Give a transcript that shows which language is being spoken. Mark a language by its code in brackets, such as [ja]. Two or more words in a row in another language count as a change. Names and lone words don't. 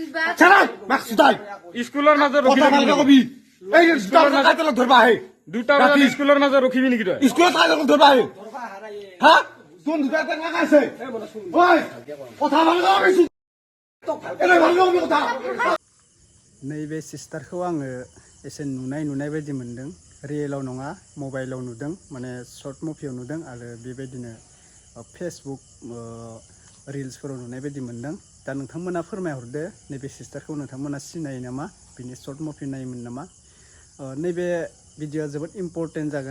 [as] ছাড়া মাকসুদাই স্কুলৰ মাজত ৰখি কথা ভালকে কবি এই কাইতলত ধৰবা আহে 2টা বজাত স্কুলৰ মাজত ৰখিবি নেকি তই স্কুলত কাইতলত ধৰবা আহে হা কোন দুটা টেঙা খাইছে ওই কথা ভালকে কবি এনে ভালকে কবি কথা [brx] नैबे सिस्टारखौ आङो एसे नुनाय बायदि मोनदों रियेलाव नङा मबाइलाव नुदों माने शर्ट मुभियाव नुदों आरो बेबायदिनो फेसबुक रिल्सफोराव नुनाय बायदि मोनदों दा नोंथांमोना फोरमायहरदो नैबे सिस्टारखौ नोंथांमोना सिनायो नामा बिनि [en] short movie [brx] नायोमोन नामा नैबे भिडिअ'आ जोबोद इम्पर्टेन्ट जागोन